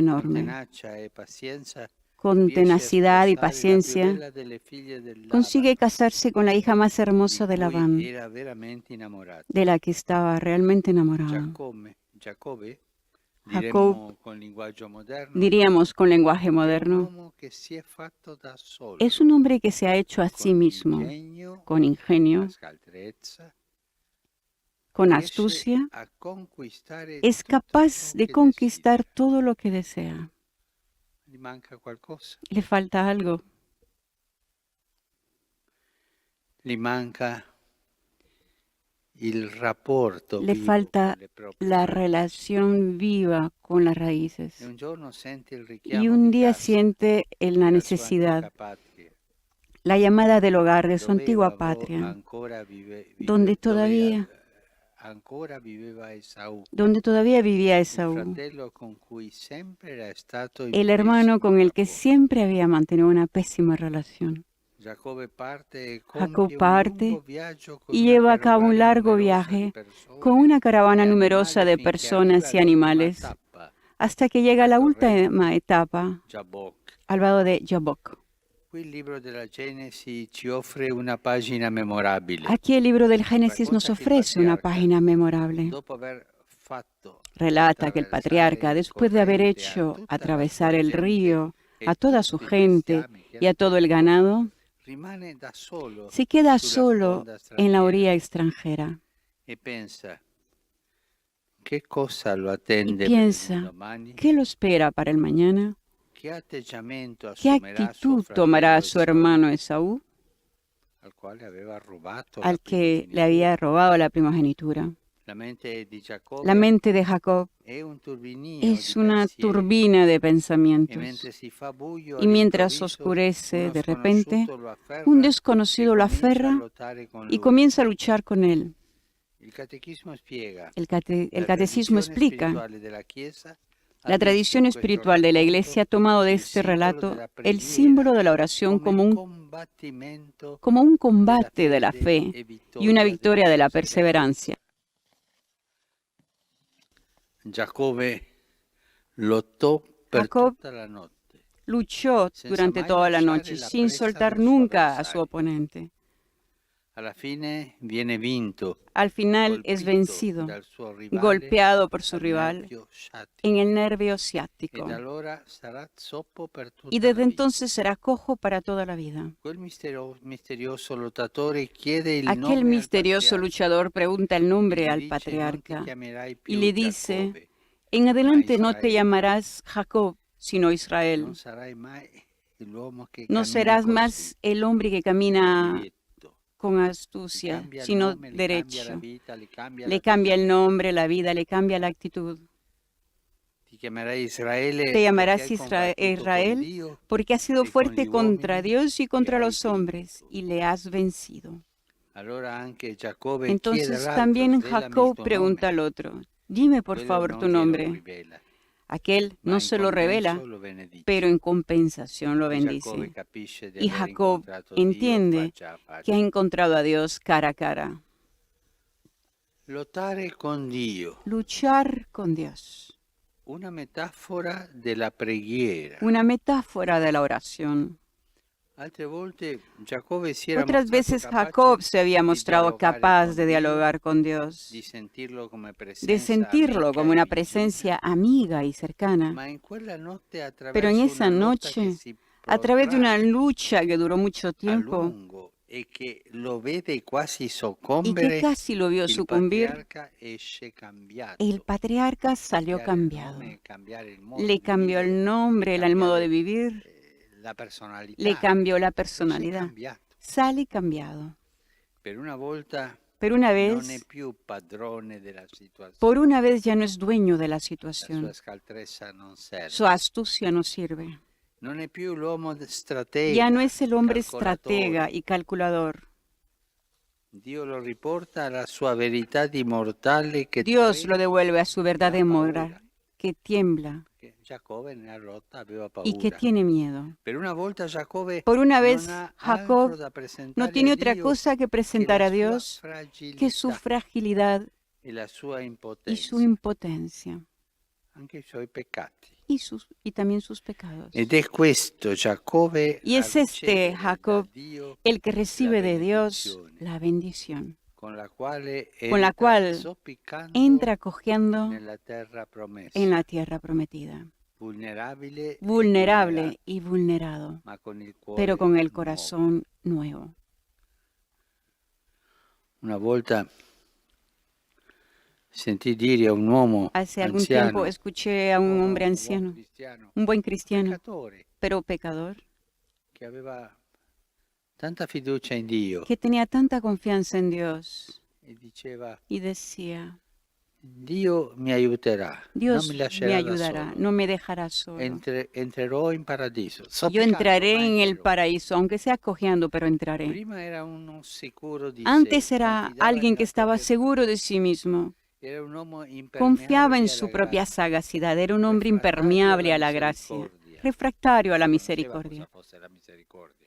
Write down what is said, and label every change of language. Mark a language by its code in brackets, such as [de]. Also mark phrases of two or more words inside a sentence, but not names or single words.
[it] enorme. Con [es] enorme. [it] tenacia e pazienza Con riesce a [es] tenacidad y [it] sposare la più [es] paciencia, [it] bella delle figlie del [es] consigue [it] Labano, [es] casarse con la hija más hermosa de [it] di cui [es] Labán, [it] era veramente innamorato. [es] de la que estaba realmente enamorado. [it] Giacobbe, [es] Jacob, [it] diremmo con linguaggio moderno, [es] diríamos con lenguaje [it] è un [es] moderno, [it] uomo che si è fatto da solo, [es] es un hombre que se ha hecho a sí [it] con [es] mismo, [it] ingegno, [es] con ingenio, [it] la scaltrezza, [es] con [it] riesce [es] astucia, [it] a conquistare [es] es [it] tutto [es] capaz [it] ciò [es] de [it] che [es] conquistar [it] desidera. [es] todo lo que desea. [it] Gli manca qualcosa, [es] Le falta algo, [it] gli manca il rapporto [es] le [it] vivo [es] falta [it] con le proprie [es] la [it] radici. [es] relación viva con las raíces. [it] E un giorno sente il [es] Y [it] richiamo [es] un [it] di [es] día [it] casa, [es] siente la [it] della sua [es] necesidad, [it] antica patria, [es] la llamada del hogar de su [it] dove [es] antigua [it] avo- [es] patria, [it] ancora [es] donde todavía, [it] ancora viveva Esaù, [es] donde todavía vivía [it] il [es] Esaú, [it] fratello con cui sempre era stato in [es] el hermano con el que [it] pessimo [es] siempre había mantenido una pésima relación. [it] Giacobbe parte e [es] Jacob [it] compie un [es] parte [it] lungo viaggio con [es] y [it] una [es] lleva a cabo un [it] carovana [es] largo [it] numerosa di [es] viaje [it] persone [es] con una [it] e [es] caravana [it] animali [es] numerosa de [it] finché [es] personas [it] arriva [es] y [it] all'ultima [es] animales [it] tappa, [es] hasta que llega a la [it] al torrente [es] última etapa, [it] Jabbok. [es] al lado de Jabbok. [it] Qui il libro della Genesi ci offre una pagina memorabile. [es] Aquí el libro del Génesis nos [it] Racconta che il [es] ofrece una [it] patriarca, [es] página memorable. [it] dopo aver fatto [es] Relata que el patriarca, [it] attraversare il [es] después de haber [it] torrente a [es] hecho [it] tutta la [es] atravesar [it] sua [es] el [it] gente [es] río [it] e [es] a toda su [it] tutti i [es] gente [it] bestiami che [es] y a todo el [it] aveva, [es] ganado, [it] rimane da solo [es] se queda [it] sulla [es] solo [it] sponda [es] en la [it] straniera [es] orilla extranjera [it] e pensa che cosa lo [es] y [it] attende per il [es] piensa, [it] domani, [es] ¿qué lo espera para el mañana? [it] che atteggiamento [es] ¿Qué [it] assumerà [es] actitud [it] suo [es] tomará [it] fratello [es] su [it] Esaù, [es] hermano Esaú, [it] al quale aveva rubato la [es] al que le [it] primogenitura. [es] había robado la primogenitura? [it] La mente di [es] La [it] Giacobbe [es] mente de Jacob [it] è un turbinio [es] es [it] di [es] una [it] pensieri, [es] turbina de [it] e [es] pensamientos. [it] mentre si fa buio [es] Y mientras [it] all'improvviso, [es] oscurece [it] uno [es] de repente, [it] sconosciuto lo afferra [es] un [it] e [es] desconocido lo [it] comincia a [es] aferra [it] lottare con [es] y [it] lui. [es] comienza a luchar con él. [it] Il catechismo spiega [es] El [it] la [es] catecismo [it] tradizione [es] explica, [it] spirituale della Chiesa ha [es] la [it] visto [es] tradición [it] in questo [es] espiritual de la [it] racconto [es] Iglesia ha tomado de [it] il [es] este [it] simbolo [es] relato [it] della [es] el [it] preghiera [es] símbolo de la oración [it] come combattimento [es] como un [it] della [es] combate de la [it] fede [es] fe [it] e [es] y una victoria [it] della [es] de la perseverancia. perseverancia. [it] Giacobbe lottò per [es] Jacob [it] tutta la notte, [es] luchó [it] senza [es] durante [it] mai [es] toda la [it] lasciare [es] noche [it] la [es] sin [it] presa [es] soltar [it] del suo [es] nunca a su [it] avversario. [es] oponente. [it] Alla fine viene vinto, [es] Al final es [it] colpito [es] vencido, [it] dal suo rivale [es] golpeado por su [it] al [es] rival [it] nervio sciatico. [es] en el nervio [it] E [es] ciático. [it] da allora sarà zoppo per tutta [es] Y [it] la [es] desde [it] vita. [es] entonces será cojo para toda la vida. [it] Quel misterioso lottatore chiede il [es] Aquel [it] nome al [es] misterioso [it] patriarca [es] luchador pregunta el [it] e [es] nombre [it] gli [es] al [it] dice: non ti [es] patriarca [it] chiamerai [es] y [it] più [es] le dice, [it] Giacobbe, [es] en adelante no te [it] Israel. [es] llamarás Jacob, sino Israel. [it] non sarai mai l'uomo che [es] No [it] cammina [es] serás [it] così, [es] más el hombre que camina [it] diretto. [es] con [it] Gli [es] astucia, [it] cambia il [es] sino [it] nome, gli cambia la [es] derecho. [it] vita, gli cambia [es] Le cambia el [it] l'atteggiamento. [es] nombre, la vida, le cambia la actitud. [it] Ti chiamerai Israele [es] Te [it] perché [es] llamarás [it] hai combattuto con [es] Israel [it] Dio [es] porque has sido y con fuerte [it] gli [es] contra [it] uomini [es] Dios y contra [it] hai [es] los hombres [it] vinto. [es] y le has vencido. [it] Allora anche Giacobbe chiede [es] Entonces [it] all'altro: [es] también [it] svelami il [es] Jacob [it] tuo [es] pregunta [it] nome. [es] al otro, dime por [it] Quello [es] favor [it] non [es] tu [it] glielo [es] nombre. [it] rivela, [es] Aquel [it] ma [es] no [it] in [es] se lo revela, [it] compenso lo benedice. [es] pero en compensación lo [it] E Giacobbe [es] bendice. [it] capisce di [es] Y [it] aver [es] Jacob [it] incontrato Dio [es] entiende [it] faccia a faccia. [es] que ha encontrado a Dios cara a cara. [it] Lottare con Dio, [es] Luchar con Dios. [it] una metafora della preghiera. [es] Una metáfora de la oración. [it] Altre volte Giacobbe si era [es] Otras [it] mostrato [es] veces [it] capace [es] Jacob se había [it] di [es] mostrado [it] dialogare [es] capaz [it] con [es] de [it] Dio, [es] dialogar con Dios, [it] di sentirlo come [es] de [it] presenza [es] sentirlo [it] amica [es] como [it] e [es] una [it] vicina, [es] presencia amiga y cercana. [it] ma in quella notte [es] Pero en [it] attraverso [es] esa [it] una lotta che [es] noche, [it] si [es] a través de una [it] protrae [es] lucha que duró mucho [it] a [es] tiempo [it] lungo e che lo vede quasi [es] y que [it] soccombere, [es] casi lo vio [it] il [es] sucumbir, [it] patriarca esce cambiato. [es] el patriarca salió [it] Cambiare il [es] cambiado. [it] nome, cambiare il modo [es] Le [it] di [es] cambió [it] vivere, [es] el nombre, el modo de [it] cambiare [es] vivir, [it] la [es] le [it] personalità. [es] cambió la [it] Esce [es] personalidad. [it] cambiato. [es] Sale cambiado. [it] Per una volta [es] Pero una [it] non è [es] vez, [it] più padrone della situazione. [es] por una vez ya no es dueño de la [it] La sua [es] situación. [it] scaltrezza non serve. [es] Su astucia no sirve. [it] Non è più l'uomo stratega, [es] Ya no es el hombre [it] calcolatore. [es] estratega y calculador. [it] Dio lo riporta alla sua verità di mortale che [es] Dios [it] trema [es] lo devuelve a su verdad [it] e [es] de [it] ha paura. [es] morar, que tiembla [it] Che Giacobbe nella lotta aveva [es] y que [it] paura. [es] tiene miedo. [it] Per una volta Giacobbe [es] Por una [it] non [es] vez, [it] ha [es] Jacob [it] altro da presentare [es] no [it] a [es] tiene otra [it] Dio [es] cosa que [it] che [es] presentar [it] la [es] a [it] sua [es] Dios que su [it] fragilità [es] fragilidad [it] e la sua [es] y [it] impotenza, [es] su impotencia [it] anche i suoi peccati. [es] y también sus pecados. [it] Ed è questo Giacobbe [es] Y [it] a [es] es este [it] ricevere da [es] Jacob [it] Dio [es] el que recibe [it] la [es] de Dios [it] benedizione, [es] la bendición, [it] con la quale [es] con la [it] entra [es] cual [it] zoppicando [es] entra cojeando [it] nella terra promessa, [es] en la tierra prometida, [it] vulnerabile, e [es] vulnerable y vulnerado, [it] ma con il cuore [es] pero con el [it] nuovo. [es] corazón nuevo. [it] Una volta sentì dire a un uomo [es] Hace algún [it] anziano, [es] tiempo escuché a un hombre [it] buon [es] anciano, [it] cristiano, [es] un buen cristiano, [it] peccatore, [es] pero pecador, [it] che aveva tanta fiducia in Dio [es] que tenía tanta confianza en Dios [it] e diceva: [es] y decía, [it] Dio mi aiuterà, non [es] Dios [it] mi [es] me [it] lascerà da [es] ayudará, [it] solo. [es] no me dejará solo. [it] Entrerò in paradiso. [es] Yo [it] Zoppicando, [es] entraré [it] ma [es] en el [it] entrerò. [es] paraíso, aunque sea cojeando, pero entraré. [it] Prima era uno sicuro di [es] Antes [it] sé, [es] era [it] confidava [es] alguien que [it] nella [es] estaba [it] propria [es] seguro de sí mismo, [it] era un uomo [es] confiaba en [it] impermeabile [es] su [it] alla [es] propia [it] grazia, [es] sagacidad, era un hombre [it] refrattario [es] impermeable [it] alla [es] a la gracia, [it] misericordia. [es] refractario a la [it] Non conosceva [es] misericordia. [it] cosa fosse la misericordia.